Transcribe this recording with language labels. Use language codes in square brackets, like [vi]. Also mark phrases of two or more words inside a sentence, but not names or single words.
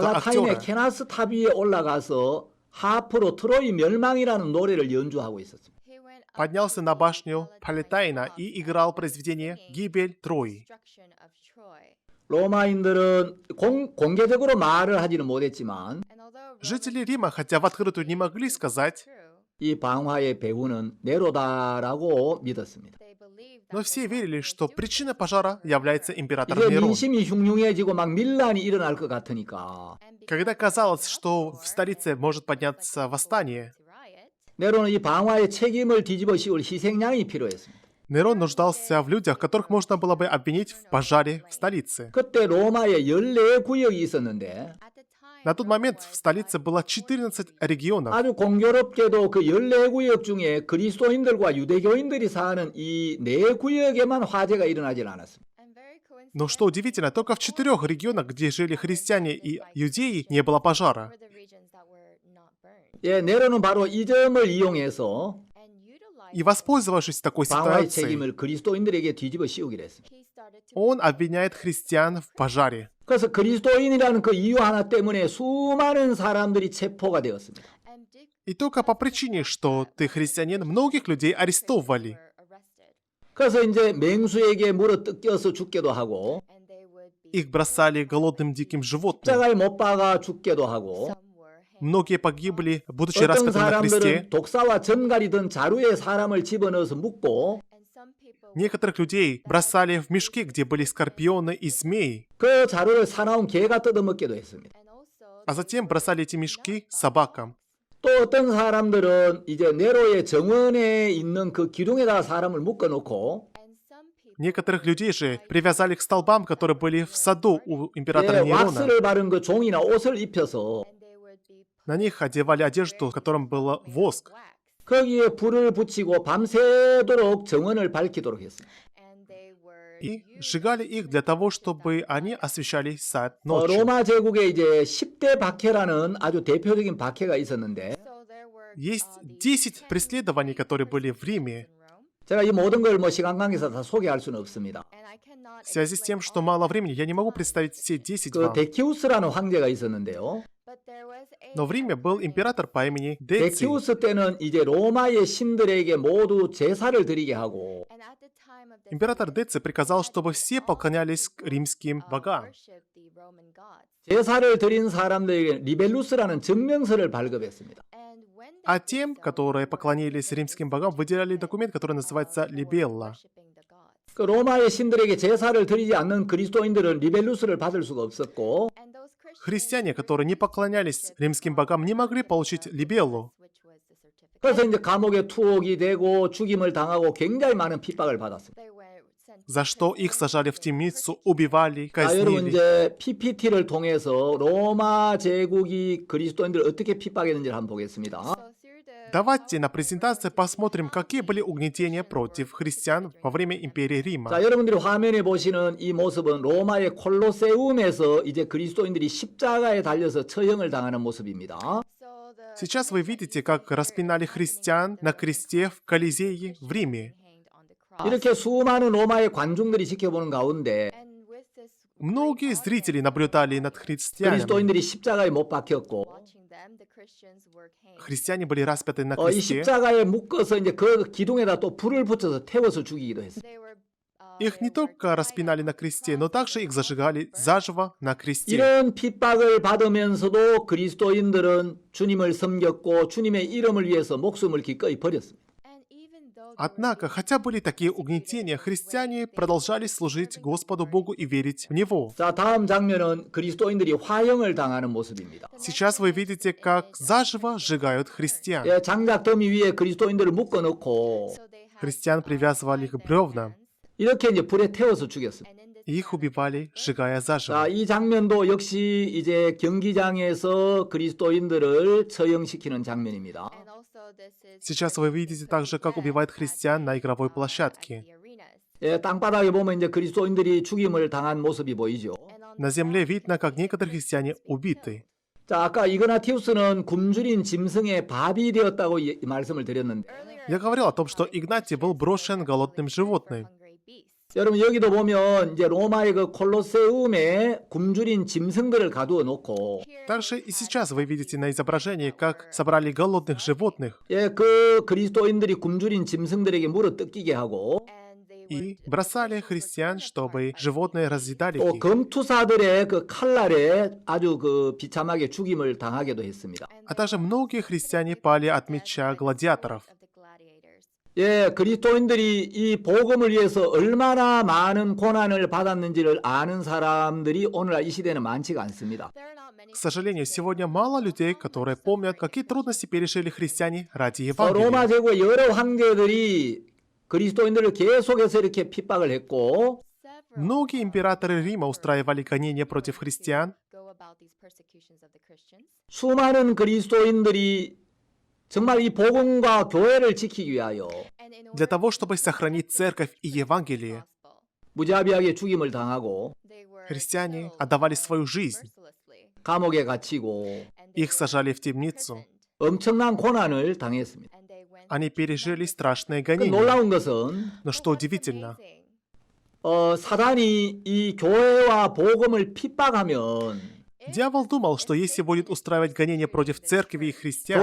[ko] 팔라타인의 [ru] актера. [ko] 케나스 탑 위에 올라가서 하프로 트로이 멸망이라는 노래를 연주하고 있었습니다. [ru] Поднялся на башню Палетайна и играл произведение «Гибель Трои». [ko] 로마인들은 공개적으로 말을 하지는 못했지만 [ru] Жители Рима, хотя в открытую не могли сказать, [ko] 이 방화의 배후는 네로다라고 믿었습니다. [ru] но все верили, что причиной пожара является император [ko] 이제 [ru] Нерон. [ko] 민심이 흉흉해지고 막 밀란이 일어날 것 같으니까 [ru] Когда казалось, что в столице может подняться восстание, [ko] 네로는 이 방화의 책임을 뒤집어 씌울 희생양이 필요했습니다. [ru] Нерон нуждался в людях, которых можно было бы обвинить в пожаре в столице. [ko] 그때 로마에 14구역이 있었는데 [ru] На тот момент в столице было 14 регионов. [ko] 아주 공교롭게도 그 14구역 중에 그리스도인들과 유대교인들이 사는 이 4구역에만 화재가 일어나질 않았습니다. [ru] Но что удивительно, только в 4 регионах, где жили христиане и иудеи, не было пожара. [ko] 네로는 바로 이 점을 이용해서 [ru] И воспользовавшись такой [ko] 방화의 [ru] ситуацией, [ko] 책임을 그리스도인들에게 뒤집어 씌우기로 했습니다. [ru] он обвиняет христиан в пожаре. [ko] 그래서 그리스도인이라는 그 이유 하나 때문에 수많은 사람들이 체포가 되었습니다. [ru] И только по причине, что ты христианин, многих людей арестовывали. [ko] 그래서 이제 맹수에게 물어 뜯겨서 죽게도 하고 [ru] Их бросали голодным диким животным. [ko] 십자가에 못 박아 죽게도 하고 [ru] Многие погибли, будучи [ko] 어떤 [ru] распяты на кресте. [ko] 사람들은 독사와 전갈이 든 자루에 사람을 집어넣어서 묶고 [ru] Некоторых людей бросали в мешки, где были скорпионы и змеи. [ko] 그 자루를 사나운 개가 뜯어먹기도 했습니다. [ru] А затем бросали эти мешки собакам. [ko] 또 어떤 사람들은 이제 네로의 정원에 있는 그 기둥에다 사람을 묶어놓고 [ru] Некоторых людей же привязали к столбам, которые были в саду у императора Нерона. [ko] 왁스를 바른 그 종이나 옷을 입혀서 [ru] На них одевали одежду, в котором был воск. [ko] 거기에 불을 붙이고 밤새도록 정원을 밝히도록 했습니다. [ru] И сжигали их для того, чтобы они освещали сад ночью. [ko] 로마 제국에 이제 10대 박해라는 아주 대표적인 박해가 있었는데 [ru] Есть 10 преследований, которые были в Риме. [ko] 제가 이 모든 걸 뭐 시간 관계상 다 소개할 수는 없습니다. [ru] В связи с тем, что мало времени, я не могу представить все 10 [ko] 그 [ru] вам. [ko] 데키우스라는 황제가 있었는데요. [ru] Но в Риме был император по имени Деций. [ko] 데키우스 때는 이제 로마의 신들에게 모두 제사를 드리게 하고 [ru] Император Деций приказал, чтобы все поклонялись к римским богам. [ko] 제사를 드린 사람들에게 리벨루스라는 증명서를 발급했습니다. [ru] А тем, которые поклонились римским богам, выделяли документ, который называется «Либелла». [ko] 그 로마의 신들에게 제사를 드리지 않는 그리스도인들은 리벨루스를 받을 수가 없었고 [ru] Христиане, которые не поклонялись римским богам, не могли получить «Либеллу». [ko] 그래서 이제 감옥에 투옥이 되고 죽임을 당하고 굉장히 많은 핍박을 받았습니다. [ru] за что их сажали в темницу, убивали, [ko] 자, 여러분 [ru] казнили. [ko] 이제 PPT를 통해서 로마 제국이 그리스도인들을 어떻게 핍박했는지를 한번 보겠습니다. [ru] Давайте на презентации посмотрим, какие были угнетения против христиан во время империи Рима. [ko] 자, 여러분들이 화면에 보시는 이 모습은 로마의 콜로세움에서 이제 그리스도인들이 십자가에 달려서 처형을 당하는 모습입니다. [ru] Сейчас вы видите, как распинали христиан на кресте в Колизее в Риме. [ko] 이렇게 수많은 로마의 관중들이 지켜보는 가운데 [ru] Многие зрители наблюдали над христианами. [ko] 그리스도인들이 십자가에 못 박혔고 [ru] Христиане были распяты на [ko] 이 [ru] кресте. [ko] 십자가에 묶어서 이제 그 기둥에다 또 불을 붙여서 태워서 죽이기도 했어요. [ru] Их не только распинали на кресте, но также их зажигали заживо на кресте. [ko] 이런 핍박을 받으면서도 그리스도인들은 주님을 섬겼고 주님의 이름을 위해서 목숨을 기꺼이 버렸습니다. [ru] Однако, хотя были такие угнетения, христиане продолжали служить Господу Богу и верить в Него. [ko] 자, 다음 장면은 그리스도인들이 화형을 당하는 모습입니다. [ru] Сейчас вы видите, как заживо сжигают христиан. [ko] 예, 장작 더미 위에 그리스도인들을 묶어 놓고 [ru] Христиан привязывали к бревнам, [ko] 이렇게 이제 불에 태워서 죽였습니다. [ru] и их убивали, сжигая [ko] 자, [ru] заживо. [ko] 이 장면도 역시 이제 경기장에서 그리스도인들을 처형시키는 장면입니다. [ru] Сейчас вы видите также, как убивают христиан на игровой площадке. [ko] 예, 땅바닥에 보면 이제 그리스도인들이 죽임을 당한 모습이 보이죠. [ru] На земле видно, как некоторые христиане убиты. [ko] 자, 아까 이그나티우스는 굶주린 짐승의 밥이 되었다고 말씀을 드렸는데 [ru] Я говорил о том, что Игнатий был брошен голодным животным. [ko] 여러분 여기도 보면 이제 로마의 그 콜로세움에 굶주린 짐승들을 가두어 놓고 [ru] Также и сейчас вы видите на изображении, как собрали голодных животных [ko] 예, 그 그리스도인들이 굶주린 짐승들에게 물어 뜯기게 하고 [ru] и бросали христиан, чтобы животные разъедали [ko] 또 [ru] их. [ko] 검투사들의 그 칼날에 아주 그 비참하게 죽임을 당하기도 했습니다. [ru] А также многие христиане пали от меча гладиаторов. [ko] 예, 그리스도인들이 이 복음을 위해서 얼마나 많은 고난을 받았는지를 아는 사람들이 오늘날 이 시대는 많지가 않습니다. [ru] К сожалению, сегодня мало людей, которые помнят, какие трудности пережили христиане ради [ko] 로마 [ru] Евангелия. [ko] 제국의 여러 황제들이 그리스도인들을 계속해서 이렇게 핍박을 했고 [ru] Многие императоры Рима устраивали гонения против христиан. [ko] 수많은 그리스도인들이 정말 이 복음과 교회를 지키기 위하여 [ru] Для того, чтобы сохранить церковь и Евангелие, [ko] 무자비하게 죽임을 당하고 [ru] христиане отдавали свою жизнь. [ko] 감옥에 갇히고 [ru] Их сажали в темницу. [ko] 엄청난 고난을 당했습니다. [ru] Они пережили страшные [ko] 그 [ru] гонения. [ko] 놀라운 것은 [ru] Но что удивительно, [ko] 사단이 이 교회와 복음을 핍박하면 [ru] дьявол думал, что если будет устраивать гонения против церкви и христиан,